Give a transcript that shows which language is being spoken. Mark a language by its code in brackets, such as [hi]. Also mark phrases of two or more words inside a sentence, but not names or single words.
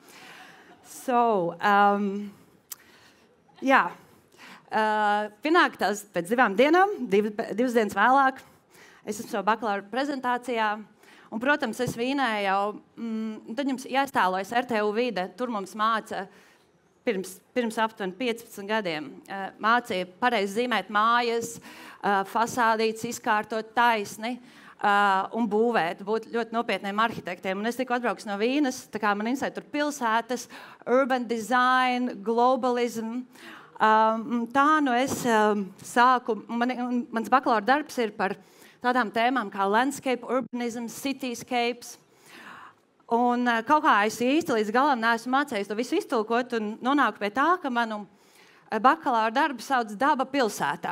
[lv] Pienāk tās pēc 2 dienām, 2 dienas vēlāk, es esmu savu bakalaura prezentācijā, un, protams, es Vīnē jau, tad jums jāiztēlojas RTU vide, tur mums māca pirms aptuveni 15 gadiem. Mācīja pareizi zīmēt mājas, fasādītes izkārtot taisni un būvēt, būt ļoti nopietniem arhitektiem. Un es tikko atbraucu no Vīnes, tā kā man interesē tur pilsētas, [en] urban design, globalism. [lv] Tā es sāku, mans bakalaura darbs ir par tādām tēmām kā [en] landscape, urbanism, cityscapes. [lv] Un kaut kā es īsti līdz galam neesmu mācējis to visu iztulkot un nonāku pie tā, ka manu bakalaura darbu sauc Daba pilsētā.